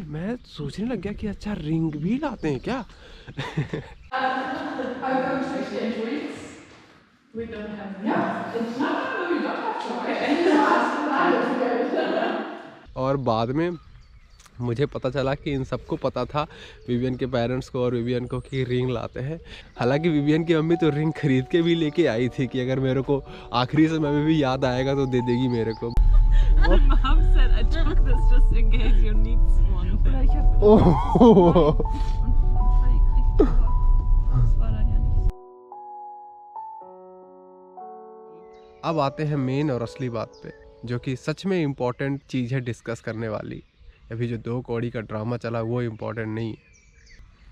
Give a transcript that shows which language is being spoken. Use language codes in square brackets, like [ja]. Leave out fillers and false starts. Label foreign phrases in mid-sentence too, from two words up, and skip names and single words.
[hi] मैं सोचने लग गया कि अच्छा रिंग भी लाते हैं क्या। और बाद में मुझे पता चला कि इन सबको पता था, विवियन के पेरेंट्स को और विवियन को, कि रिंग लाते हैं। हालांकि विवियन की मम्मी तो रिंग खरीद के भी लेके आई थी कि अगर मेरे को आखिरी समय में भी याद आएगा तो दे देगी मेरे को। [en] Mom said I took this just in case you need one. [de] Oder ich hab [hi] अब आते हैं मेन और असली बात पे, जो कि सच में इम्पोर्टेंट चीज़ है डिस्कस करने वाली। अभी जो 2 कौड़ी का ड्रामा चला वो इम्पोर्टेंट नहीं है।